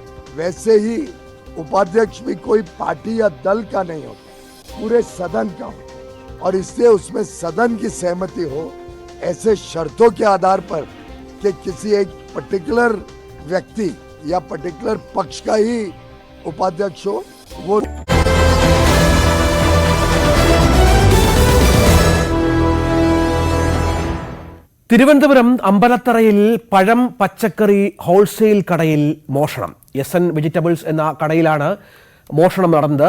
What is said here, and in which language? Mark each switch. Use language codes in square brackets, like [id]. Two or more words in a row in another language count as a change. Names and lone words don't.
[hi] वैसे ही उपाध्यक्ष भी कोई पार्टी या दल का नहीं होता, पूरे सदन का होता है. और इसलिए उसमें सदन की सहमति हो, ऐसे शर्तों के आधार पर कि किसी एक पर्टिकुलर व्यक्ति या पर्टिकुलर पक्ष का ही उपाध्यक्ष हो, वो [ml] തിരുവനന്തപുരം അമ്പലത്തറയിൽ പഴം പച്ചക്കറി ഹോൾസെയിൽ കടയിൽ മോഷണം. SN വെജിറ്റബിൾസ് എന്ന കടയിലാണ് മോഷണം നടന്നത്.